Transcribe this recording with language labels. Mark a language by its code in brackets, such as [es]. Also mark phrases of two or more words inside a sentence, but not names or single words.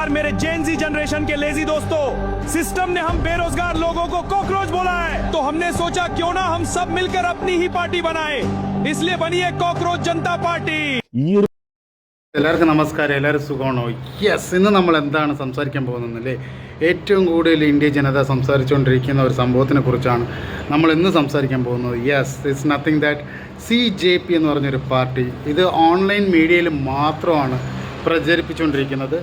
[hi] नमस्कार मेरे [en] GenZ generation [hi] के लेजी दोस्तों, सिस्टम ने हम बेरोजगार लोगों को कॉकरोच बोला है, तो हमने सोचा क्यों ना हम सब मिलकर अपनी ही पार्टी बनाए, इसलिए बनी है कॉकरोच जनता पार्टी। [ml] എല്ലാവർക്കും നമസ്കാരം. എല്ലാവരും സുഖമാണോ? യെസ്, ഇന്ന് നമ്മൾ എന്താണ് സംസാരിക്കാൻ പോകുന്നതല്ലേ, ഏറ്റവും കൂടുതൽ ഇന്ത്യ ജനത സംസാരിച്ചുകൊണ്ടിരിക്കുന്ന ഒരു സംഭവത്തിനെ കുറിച്ചാണ് നമ്മൾ ഇന്ന് സംസാരിക്കാൻ പോകുന്നത്. [en] yes, it's nothing that [ml] CJP എന്ന് പറഞ്ഞൊരു പാർട്ടി, ഇത് [en] online media [ml] മാത്രമാണ് പ്രചരിപ്പിച്ചുകൊണ്ടിരിക്കുന്നത്.